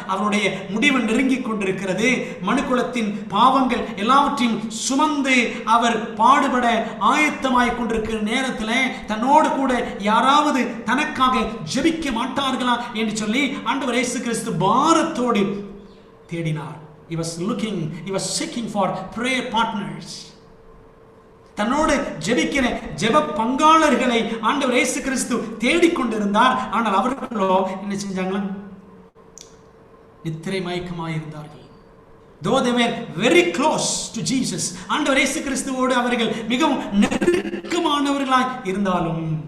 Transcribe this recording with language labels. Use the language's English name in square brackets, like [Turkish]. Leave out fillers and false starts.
[Tamil] அவருடைய முடிவு நெருங்கிக் கொண்டிருக்கிறது. மனுக்குலத்தின் பாவங்கள் எல்லாவற்றையும் சுமந்து அவர் பாடுபட ஆயத்தமாய் கொண்டிருக்கிற நேரத்தில் தன்னோடு கூட யாராவது தனக்காக ஜெபிக்க மாட்டார்களா என்று சொல்லி ஆண்டவர் இயேசு கிறிஸ்து பாரத்தோடு தேடினார். [English] He was seeking for prayer partners. [Tamil] தன்னோடு ஜெபிக்கிற ஜெப பங்காளர்களை ஆண்டவர் இயேசு கிறிஸ்து தேடிக்கொண்டிருந்தார். ஆனால் அவர்களோ என்ன செஞ்சாங்களா? நித்திரை மயக்கமாய் இருந்தார்கள். [English] Though they were very close to Jesus, [Tamil] ஆண்டவர் இயேசு கிறிஸ்துவோடு அவர்கள் மிகவும் நெருக்கமானவர்களாய் இருந்தாலும்